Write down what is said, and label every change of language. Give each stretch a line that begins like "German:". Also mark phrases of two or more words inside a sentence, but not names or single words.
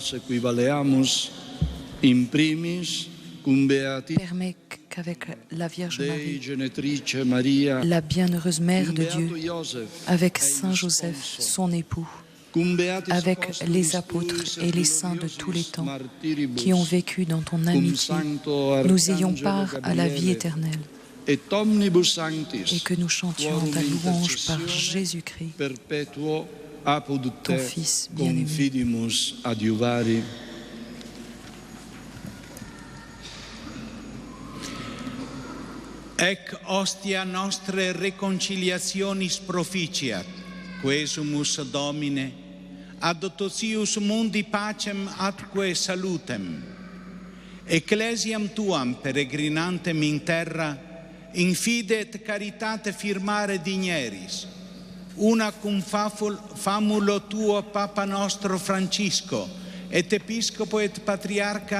French: Permets qu'avec la Vierge Marie, la bienheureuse Mère de Dieu, avec Saint Joseph, son époux, avec les apôtres et les saints de tous les temps qui ont vécu dans ton amitié, nous ayons part à la vie éternelle et que nous chantions ta louange par Jésus-Christ, ton Fils bien-aimé.
Latin: Ec ostia nostre reconciliationis proficiat, quesumus Domine, ad totius mundi pacem atque salutem, ecclesiam tuam peregrinantem in terra, in fide et caritate firmare digneris, una cum famulo tuo Papa nostro Francisco, et Episcopo et Patriarca